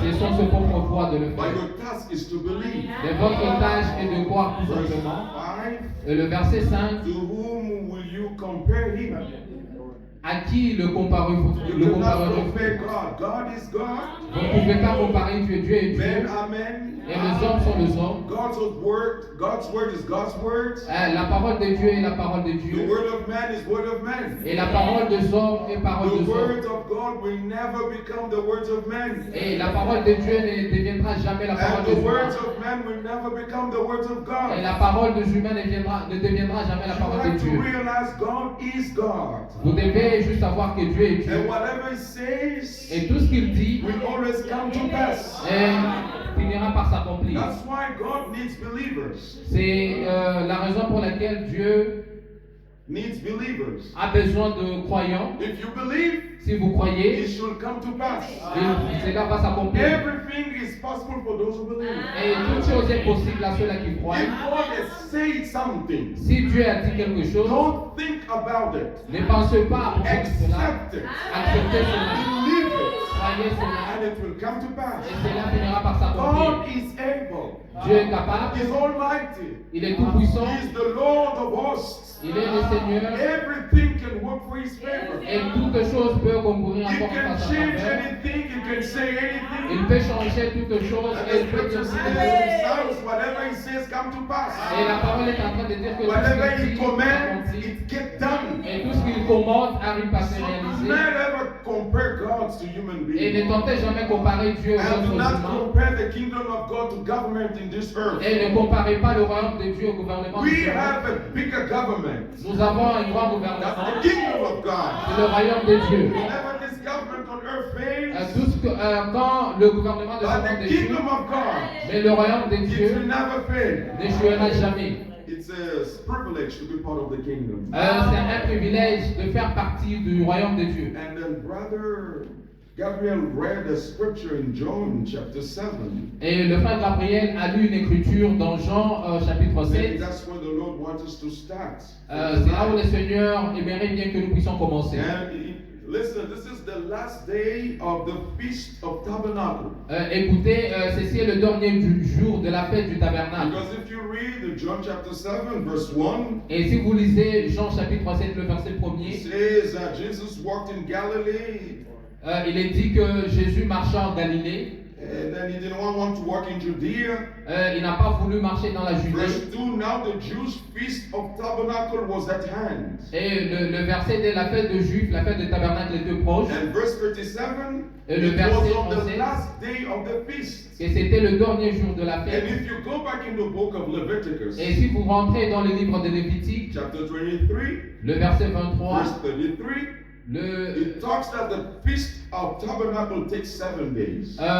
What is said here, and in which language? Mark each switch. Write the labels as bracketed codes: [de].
[fr] C'est son propre foi de le [en] But [fr] faire. [en] your task is to believe. [fr] Mais votre tâche est de croire tout [en] Verse [fr] simplement. [en] 5, [fr] Et le verset 5, [en] to whom will you compare him? [fr] à qui le [en] You [fr] comparerez-vous? [en] cannot compare God. God is God. [fr] Vous ne pouvez pas comparer Dieu. Dieu est [en] Men [fr] Dieu. [en] are men. [fr] Et les hommes sont les hommes. [en] God's word is God's word. [fr] La parole de Dieu est la parole de [en] The [fr] Dieu. [en] word of man is word of man. [fr] Et la parole des hommes est parole [en] The [fr] des [en] word [fr] hommes. [en] of God will never become the words of man. [fr] Et la parole de Dieu ne deviendra jamais la parole [en] And [fr] des [en] the words [fr] humains. [en] of man will never become the words of [fr] Et [en] God. [fr] la parole des humains ne deviendra jamais la [en] You [fr] parole de [en] have to [fr] Dieu. [en] realize God is God. [fr] Vous devez juste savoir que Dieu est Dieu. [en] And whatever he says [fr] Et tout ce qu'il dit [en] will always come to pass. [fr] finira par s'accomplir. [en] That's why God needs believers. [fr] C'est la raison pour laquelle Dieu [en] needs believers. [fr] a besoin de croyants. [en] If you believe, [fr] Si vous croyez, [en] it should come to pass. [fr] cela va s'accomplir. [en] Everything is possible for those who believe. [fr] Et toute chose est possible à ceux-là qui croient. [en] If God has said something, [fr] Si Dieu a dit quelque chose, [en] don't think about it. [fr] ne pensez pas à propos de cela. [en] Accept it. [fr] Acceptez cela. [en] Believe it. [fr] Croyez cela. [en] And it will come to pass. [fr] Et cela finira par s'accomplir. [en] God is able. [fr] Dieu est capable. [en] He is almighty. [fr] Il est tout puissant. [en] He is the Lord of hosts. [fr] Il est le Seigneur. [en] Everything can work for his favor. [fr] Et toute chose peut concourir [en] He [fr] encore [en] can [fr] à sa [en] change [fr] faveur. [en] anything. He can say anything. [fr] Il peut changer toute chose. [en] And [fr] Et [en] the [fr] il peut [en] scripture [fr] dire [en] says [fr] ce [en] in Psalms, whatever he says come to pass. [fr] Et la parole est en train de dire que tout [en] Whatever [fr] ce [en] he [fr] qu'il dit [en] commands, [fr] s'accomplit. [en] it gets done. [fr] Et tout ce qu'il commande arrive à se [en] So do [fr] réaliser. [en] not ever compare God to human [fr] Et ne [en] beings. [fr] tentez jamais comparer Dieu aux [en] And [fr] autres [en] do not [fr] humains. [en] compare the kingdom of God to government in this earth. [fr] Et ne comparez pas le royaume de Dieu au gouvernement de [en] We [fr] Dieu. [en] have a bigger government. [fr] Nous avons un grand [en] That's [fr] gouvernement. [en] the kingdom of God. [fr] C'est le royaume de Dieu. [en] Whenever this government on earth fails, [fr] Quand le gouvernement de ce [en] but [fr] monde [en] the [fr] échoue, [en] kingdom of God, [fr] mais le royaume de [en] it will [fr] Dieu [en] never fail. [fr] n'échouera jamais. [en] It's a privilege to be part of the kingdom. [fr] C'est un privilège de faire partie du royaume de Dieu. [en] And then Brother Gabriel read a scripture in John chapter 7. [fr] Et le frère Gabriel a lu une écriture dans Jean chapitre [en] And [fr] 7. [en] that's where the Lord wants us to start. [fr] C'est là où le Seigneur aimerait bien que nous puissions commencer. [en] Listen, this is the last day of the Feast of Tabernacle. [fr] Écoutez, ceci est le dernier jour de la fête du tabernacle. [en] Because if you read John chapter 7, verse 1, [fr] Et si vous lisez Jean chapitre 7, le verset [en] it [fr] 1er, [en] says that Jesus walked in Galilee, [fr] il est dit que Jésus marcha en Galilée. [en] and then he didn't want to walk in Judea. [fr] Il n'a pas voulu marcher dans la [en] Verse [fr] Judée. [en] 2, now the Jews' Feast of Tabernacle was at hand. [fr] Et le verset de la fête de Juifs, la fête de tabernacle était proche. [en] And verse 37, [fr] Et le [en] it [fr] verset [en] was on the [fr] 37, [en] last day of the feast. [fr] Et c'était le dernier jour de la [en] And [fr] fête. [en] if you go back in the book of Leviticus, [fr] Et si vous rentrez dans le livre de Lévitique, [en] chapter 23, [fr] le verset 23, [en] verse 33, it talks that the Feast of Tabernacle takes 7 days.